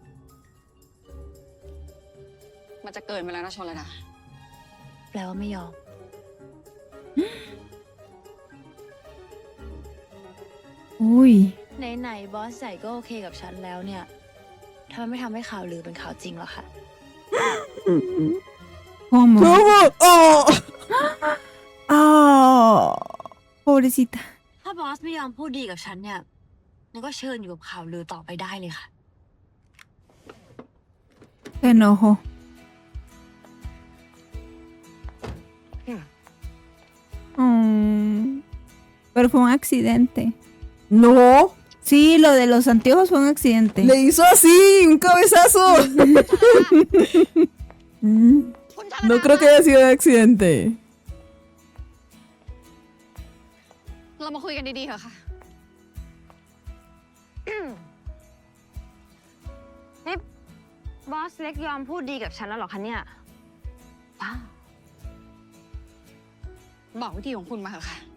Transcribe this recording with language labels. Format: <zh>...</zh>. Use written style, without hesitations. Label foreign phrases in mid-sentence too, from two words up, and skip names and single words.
<th>มันจะเกินไปแล้วนะชลดา แปลว่าไม่ยอม</th> <es>Uy.</es> <th>ไหนๆบอสใหญ่ก็โอเคกับฉันแล้วเนี่ยทำไมไม่ทำให้ข่าวลือเป็นข่าวจริงหรอคะ</th> <es>¿Cómo? ¿Cómo? ¡Oh! Oh, pobrecita.</es> <th>ถ้าบอสไม่ยอมพูดดีกับฉันเนี่ยงั้นก็เชิญอยู่กับข่าวลือต่อไปได้เลยค่ะ</th> <es>Se enojó. Pero fue un accidente. No. Sí, lo de los anteojos fue un accidente. Le hizo así, un cabezazo.</es> <th>คุณชลดา</th> <es>No creo que haya sido un accidente.</es> <th>เรามาคุยกันดีๆเถอะค่ะ นี่บอสเล็กยอมพูดดีกับฉันแล้วเหรอคะเนี่ยว้าว บอกวิธีของคุณมาเถอะค่ะ</th>